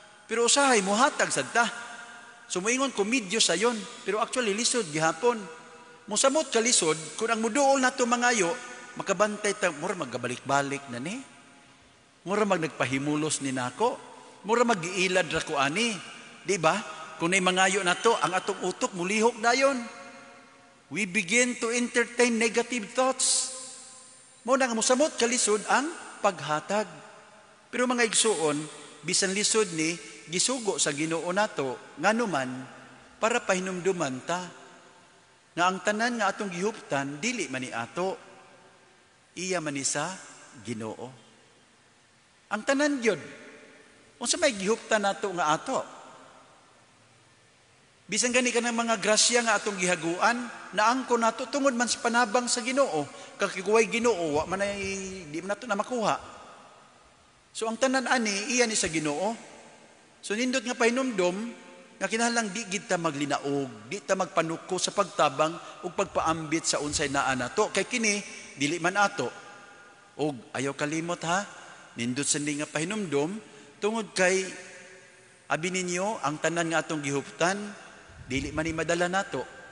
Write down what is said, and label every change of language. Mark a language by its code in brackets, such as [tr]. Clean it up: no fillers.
[ceb] Pero usahay, muhatag sad ta. Sumuingon ko medyo sayon, pero actually lisod gihapon. Musamot ka lisod, kung ang muduol nato mangayo, makabantay ta, mura magabalik-balik na ni. Mura nagpahimulos ni nako. Mura mag-iilad ra ko ani. Di ba? Kung na'y mangayo na to, ang atong utok mulihok dayon. [en] We begin to entertain negative thoughts. [ceb] Muna nga musamot kalisod ang paghatag. Pero mga igsuon, bisan lisod ni gisugo sa Ginoo nato nganuman para pahinumduman ta nga ang tanan nga atong gihuptan dili man ni ato, iya man ni sa Ginoo. Ang tanan gyud unsa may gihuptan nato nga ato. Bisan gani ka ng mga grasya nga atong gihaguan, naangko nato tungod man sa panabang sa Ginoo. Kakikuway Ginoo, wa man ay di man nato na makuha. So ang tanan ani iya ni sa Ginoo. So nindot nga pahinumdom nga kinahanglan di gid ta maglinaog, di ta magpanuko sa pagtabang ug pagpaambit sa unsay naa nato. Kay kini dili man ato. Og ayaw kalimot ha, nindot sa nga pahinumdom tungod kay abi ninyo ang tanan nga atong gihuptan dili man ni madala nato.